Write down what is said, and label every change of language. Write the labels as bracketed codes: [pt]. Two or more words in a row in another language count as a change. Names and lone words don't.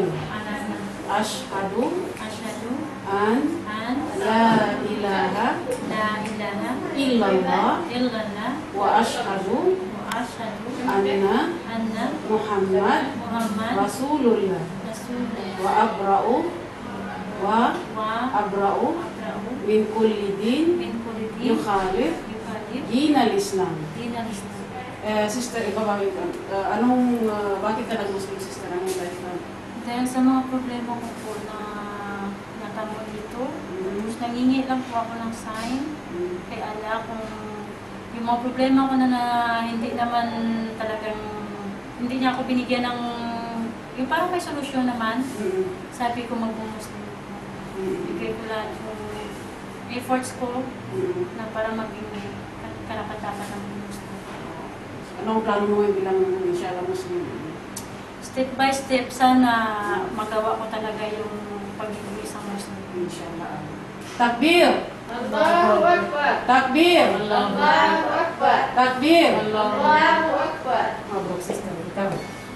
[ar] Ar-Rahman. Ashhadu Asyhadu an an لا إله لا إله illallah illallah و أشهد و أشهد أن محمدا Muhammad Rasulullah Rasulullah و أبرأ wa abra'u abra'u من كل دين من كل دين yukhalif yukhalif دين الإسلام. دين الإسلام. [tl] Sister, bakit ka nag-Muslim, sister? Anong background? Dahil sa mga problema ko po na natamo dito, nangingi lang po ako ng sign kay Allah kung yung mga problema ko na hindi naman talagang, hindi niya ako binigyan ng, yung parang may solusyon naman, sabi ko mag-Muslim ako. Bigay ko lahat yung efforts ko na para maging karapat-dapat ng Muslim. Anong plano mo ngayon bilang inshallah Muslim? [en] Step by step, [tl] sana magawa ko talaga yung pagiging isang Muslim. [ar] إن شاء الله. تكبير! الله أكبر. Takbir! الله أكبر. Takbir! الله أكبر. Mabruk, [tl] sister. Ikaw.